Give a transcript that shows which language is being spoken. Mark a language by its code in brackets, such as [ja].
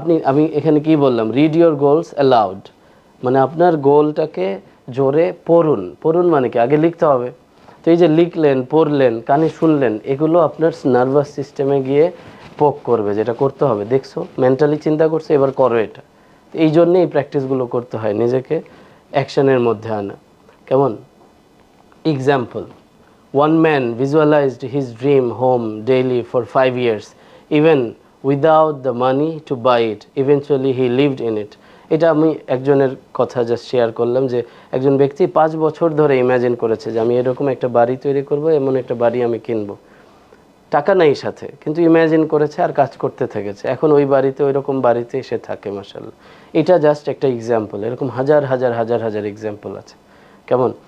[bn] আমি এখানে কি বললাম, [en] read your goals aloud, [bn] মানে আপনার গোলটাকে জোরে পড়ুন মানে কি, আগে লিখতে হবে। তো এই যে লিখলেন, পড়লেন, কানে শুনলেন, এগুলো আপনার নার্ভাস সিস্টেমে গিয়ে পোক করবে, যেটা করতে হবে। দেখছো, মেন্টালি চিন্তা করছো, এবার করো এটা। এই জন্যে এই প্র্যাকটিসগুলো করতে হয়, নিজেকে অ্যাকশনের মধ্যে আনা। কেমন? [en] Example, one man visualized his dream home daily for 5 years, even without the money to buy it. Eventually he lived in it. [bn] এটা আমি একজনের কথা জাস্ট শেয়ার করলাম যে একজন ব্যক্তি 5 বছর ধরে ইমাজিন করেছে যে আমি এরকম একটা বাড়ি তৈরি করব, এমন একটা বাড়ি আমি কিনবো। টাকা নাই সাথে, কিন্তু ইমাজিন করেছে আর কাজ করতে থেকেছে, এখন ওই বাড়িতে, ওই রকম বাড়িতে সে থাকে, মাশাআল্লাহ। এটা জাস্ট একটা এক্সাম্পল, এরকম হাজার হাজার হাজার হাজার এক্সাম্পল আছে। কেমন?